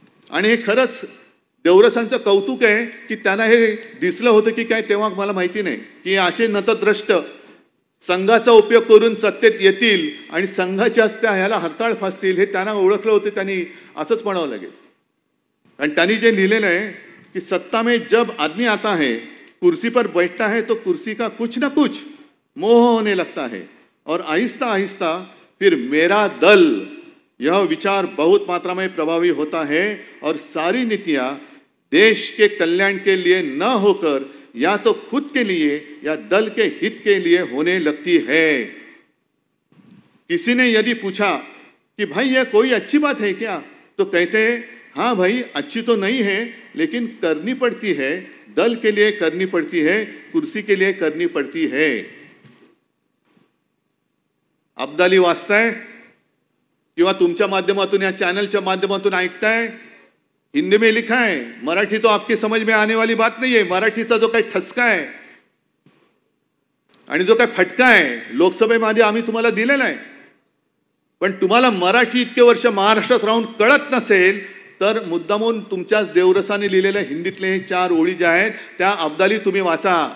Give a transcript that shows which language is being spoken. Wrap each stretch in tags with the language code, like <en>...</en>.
<mr>आणि हे खरंच देवरसांचं कौतुक आहे की त्यांना हे दिसलं होतं की काय तेव्हा मला माहिती नाही की असे नतद्रष्ट संघाचा उपयोग करून सत्तेत येतील आणि संघाच्या त्या ह्याला हरताळ फासतील हे त्यांना ओळखलं होतं. त्यांनी असंच म्हणावं लागेल. आणि त्यांनी जे लिहिलेलं आहे कि</mr> <hi>सत्ता में जब आदमी आता है, कुर्सी पर बैठता है तो कुर्सी का कुछ ना कुछ मोह होने लगता है और आहिस्ता आहिस्ता फिर मेरा दल यह विचार बहुत मात्रा में प्रभावी होता है और सारी नीतियां देश के कल्याण के लिए न होकर या तो खुद के लिए या दल के हित के लिए होने लगती है। किसी ने यदि पूछा कि भाई यह कोई अच्छी बात है क्या, तो कहते हैं हाँ भाई अच्छी तो नहीं है, लेकिन करनी पड़ती है, दल के लिए करनी पड़ती है, कुर्सी के लिए करनी पड़ती है।</hi> <mr>अब्दाली वाचताय किंवा तुमच्या माध्यमातून या चॅनलच्या माध्यमातून ऐकताय,</mr> <hi>हिंदी में लिखा है, मराठी तो आपकी समझ में आने वाली बात नहीं है।</hi> <mr>मराठीचा जो काही ठसका आहे आणि जो काही फटका आहे लोकसभेमध्ये आम्ही तुम्हाला दिलेला आहे, पण तुम्हाला मराठी इतके वर्ष महाराष्ट्रात राहून कळत नसेल तर मुद्दामून तुमच्याच देवरसाने लिहिलेल्या हिंदीतले हे 4 ओळी ज्या आहेत त्या अब्दाली तुम्ही वाचा।</mr>